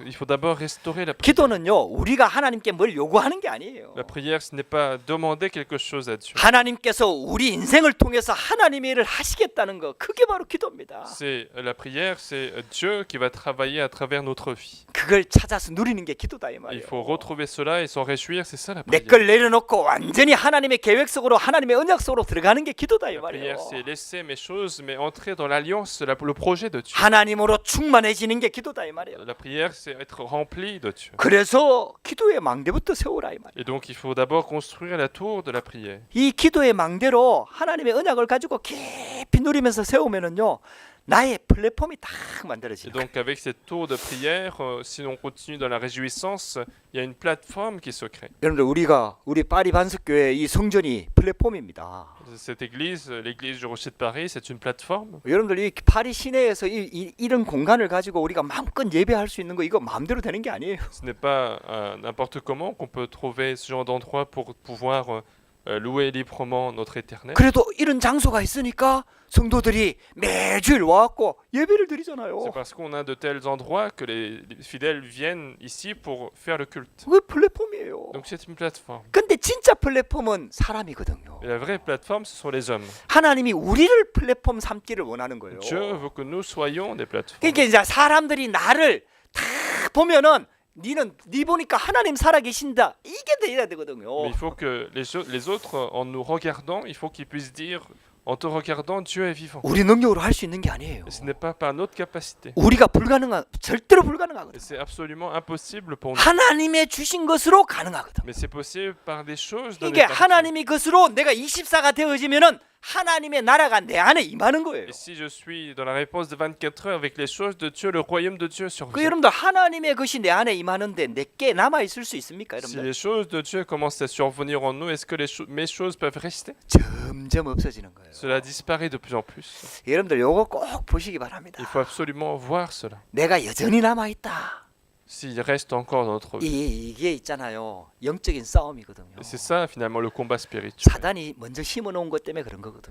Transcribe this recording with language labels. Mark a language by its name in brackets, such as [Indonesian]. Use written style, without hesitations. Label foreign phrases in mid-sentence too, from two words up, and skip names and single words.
[French] Il faut d'abord restaurer la prière. [Korean] 기도는요 우리가 하나님께 뭘 요구하는 게 아니에요. [French] La prière, ce n'est pas demander quelque chose à Dieu. [Korean] 하나님께서 우리 인생을 통해서 하나님의 일을 하시겠다는 거 그게 바로 기도입니다. [French] C'est la prière, c'est Dieu qui va travailler à travers notre vie. [Korean] 그걸 찾아서 누리는 게 기도다 이 [French] Il [Korean] 말이에요. [French] faut retrouver cela et s'en réjouir, c'est ça la [Korean] 내 [French] prière. [Korean] 걸 내려놓고 완전히 하나님의 계획 속으로 하나님의 언약 속으로 들어가는 게 기도다 이 [French] La [Korean] 말이에요. [French] prière, c'est laisser mes choses, mais entrer dans l'alliance, le projet de Dieu. [Korean] 하나님으로 충만해지는 게 기도다 이 말이에요. [French] La prière, c'est être rempli de Dieu. [Korean] 그래서 기도의 망대부터 세우라 이 말이에요. [French] Et donc, il faut d'abord construire la tour de la prière. [Korean] 이 기도의 망대로 하나님의 언약을 가지고 깊이 누리면서 세우면은요 나의 플랫폼이 딱 [French] Et [Korean] 만들어지는 거예요. [French] donc, avec cette tour de prière, si on continue dans la réjouissance, il y a une plateforme qui se crée. [Korean] 여러분들 우리 파리 반석교회 이 성전이 플랫폼입니다. [French] Cette église, l'église du Rocher de Paris, c'est une plateforme. [Korean] 여러분들 이 파리 시내에서 이런 공간을 가지고 우리가 마음껏 예배할 수 있는 거 이거 마음대로 되는 게 아니에요. [French] Ce n'est pas n'importe comment qu'on peut trouver ce genre d'endroit pour pouvoir louer librement notre éternel. [Korean] 그래도 이런 장소가 있으니까 성도들이 매주일 와갖고 예배를 드리잖아요. [French] C'est parce qu'on a de tels endroits que les fidèles viennent ici pour faire le culte. [Korean] 그게 플랫폼이에요. [French] Donc c'est une plateforme. [Korean] 근데 진짜 플랫폼은 사람이거든요. [French] Et la vraie plateforme, ce sont les hommes. [Korean] 하나님이 우리를 플랫폼 삼기를 원하는 거예요. [French] Dieu veut que nous soyons des plateformes. [Korean] 그러니까 이제 사람들이 나를 다 보면은 네 보니까 하나님 살아계신다 이게 돼야 되거든요. [French] Mais il faut que les autres, en nous regardant, il faut qu'ils puissent dire, en te regardant, Dieu est vivant. [Korean] 우리 능력으로 할 수 있는 게 아니에요. [French] Et ce n'est pas par notre capacité. [Korean] 우리가 절대로 [French] Et [Korean] 불가능하거든. [French] c'est absolument impossible pour nous. [Korean] 하나님의 주신 것으로 가능하거든. [French] Mais c'est possible par des choses données [Korean] 이게 [French] par Dieu. [Korean] 하나님이 것으로 내가 24가 되어지면은 하나님의 나라가 내 안에 임하는 거예요. [French] Et si je suis dans la réponse de 24 heures avec les choses de Dieu, le royaume de Dieu [Korean] 그 [French] survient. [Korean] 여러분들 하나님의 것이 내 안에 임하는데 내게 남아 있을 수 있습니까, [French] Si [Korean] 여러분들? [French] les choses de Dieu commencent à survenir en nous, est-ce que mes choses peuvent rester? [Korean] 점점 없어지는 거예요. [French] Cela disparaît de plus en plus. [Korean] 여러분들 요거 꼭 보시기 바랍니다. [French] Il faut absolument voir cela. [Korean] 내가 여전히 남아 있다. [French] S'il reste encore dans notre vie. [Korean] 이게 있잖아요. 영적인 싸움이거든요. [French] Et c'est ça finalement le combat spirituel. [Korean] 사단이 먼저 심어놓은 것 때문에 그런 거거든요.